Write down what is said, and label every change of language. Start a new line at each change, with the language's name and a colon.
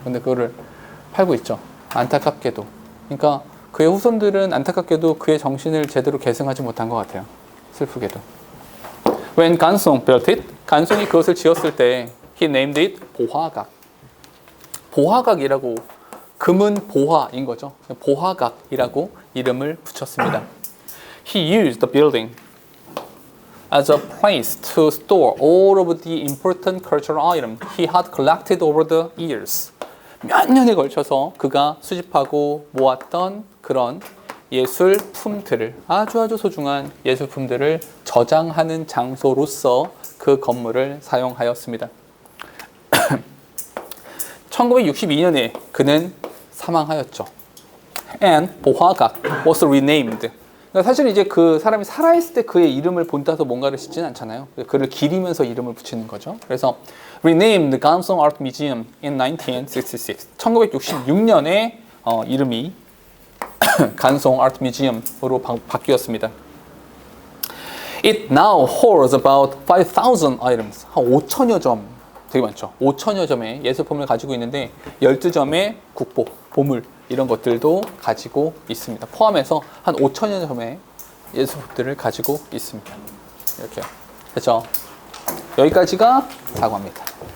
Korean: 근데 그거를 팔고 있죠. 안타깝게도. 그러니까 그의 후손들은 안타깝게도 그의 정신을 제대로 계승하지 못한 것 같아요. 슬프게도.
English: When 간송 built it,
Korean: 간송이 그것을 지었을 때
English: he named it 보화각.
Korean: 보화각이라고, 금은 보화인 거죠. 보화각이라고 이름을 붙였습니다.
English: He used the building as a place to store all of the important cultural items he had collected over the years.
Korean: 몇 년에 걸쳐서 그가 수집하고 모았던 그런 예술품들을, 아주 소중한 예술품들을 저장하는 장소로서 그 건물을 사용하였습니다. 1962년에 그는 사망하였죠.
English: And 보화각 was renamed.
Korean: 그러니까 사실 이제 그 사람이 살아있을 때 그의 이름을 본따서 뭔가를 짓지는 않잖아요. 그를 기리면서 이름을 붙이는 거죠.
English: 그래서 renamed Gansong Art Museum in 1966.
Korean: 1966년에 이름이 간송 아트 뮤지엄으로 바뀌었습니다.
English: It now holds about 5,000 items.
Korean: 한 5천여 점, 되게 많죠. 5천여 점의 예술품을 가지고 있는데 12점의 국보, 보물 이런 것들도 가지고 있습니다. 포함해서 한 5천여 점의 예술품들을 가지고 있습니다. 이렇게. 그렇죠. 여기까지가 사과입니다.